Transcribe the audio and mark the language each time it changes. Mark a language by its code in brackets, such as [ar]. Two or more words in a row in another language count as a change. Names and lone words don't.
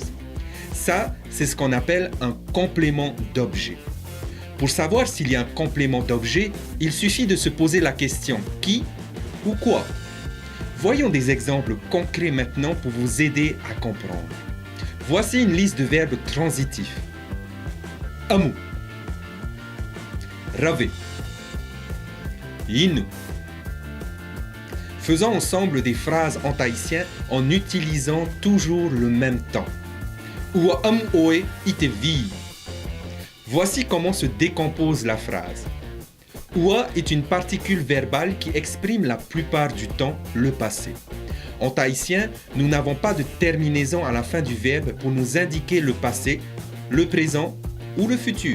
[fr] Ça, c'est ce qu'on appelle un complément d'objet. Pour savoir s'il y a un complément d'objet, il suffit de se poser la question qui ou quoi. Voyons des exemples concrets maintenant pour vous aider à comprendre. Voici une liste de verbes transitifs. [ty] Amu, rave, inu. [fr] Faisons ensemble des phrases en tahitien en utilisant toujours le même temps. [ty] Ua amu oe ite vi. [fr] Voici comment se décompose la phrase. Ua est une particule verbale qui exprime la plupart du temps le passé. En tahitien, nous n'avons pas de terminaison à la fin du verbe pour nous indiquer le passé, le présent ou le futur.